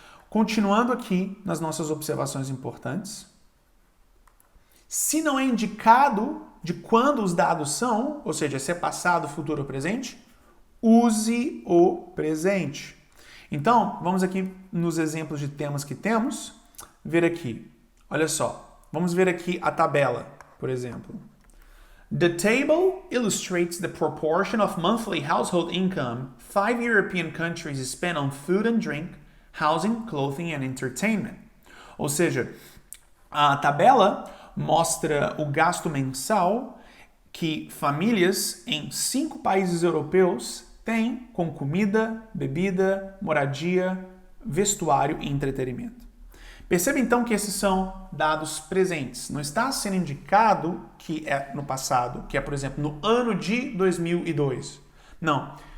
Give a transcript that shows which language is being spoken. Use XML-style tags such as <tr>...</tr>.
<pt>Continuando aqui nas nossas observações importantes. Se não é indicado de quando os dados são, ou seja, se é passado, futuro ou presente, use o presente. Então, vamos aqui nos exemplos de temas que temos, ver aqui. Olha só, vamos ver aqui a tabela, por exemplo.</pt> <en>The table illustrates the proportion of monthly household income 5 European countries spend on food and drink, housing, clothing and entertainment.</en> <pt>Ou seja, a tabela mostra o gasto mensal que famílias em 5 países europeus têm com comida, bebida, moradia, vestuário e entretenimento. Perceba então que esses são dados presentes. Não está sendo indicado que é no passado, que é, por exemplo, no ano de 2002. Não.</pt>